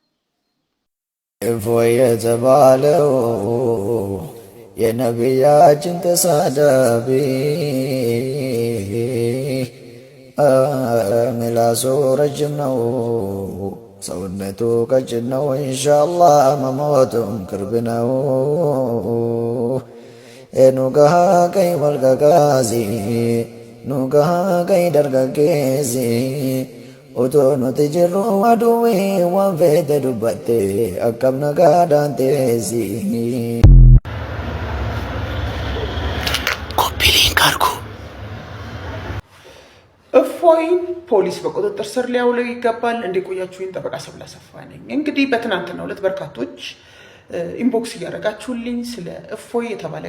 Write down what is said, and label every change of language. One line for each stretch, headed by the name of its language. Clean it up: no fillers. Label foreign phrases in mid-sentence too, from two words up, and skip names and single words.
Amharic: እፎይ የተባለው የነቢያችን ተሳዳቢ ምላሱ ረጅም ነው፣ ሰውነቱ ቀጭን ነው። ኢንሻአላህ መሞቱም ቅርብ ነው። ኑጋሃ ቀይ መልቀቃዚ ኑጋሃ ቀይ ደርገጌዚ
Oromo: utuu nuti jirru aduwwi waan feete dubbatte akkam nagaadhaan teessi.
Amharic: እፎይን ፖሊስ በቁጥጥር ስር ሊያውለው ይገባል። እንደቆያችሁኝ ጠበቃ ሰብለ አሰፋ ነኝ። እንግዲህ በትናንትናው ዕለት በርካቶች ኢንቦክስ እያደረጋችሁልኝ ስለ እፎይ የተባለ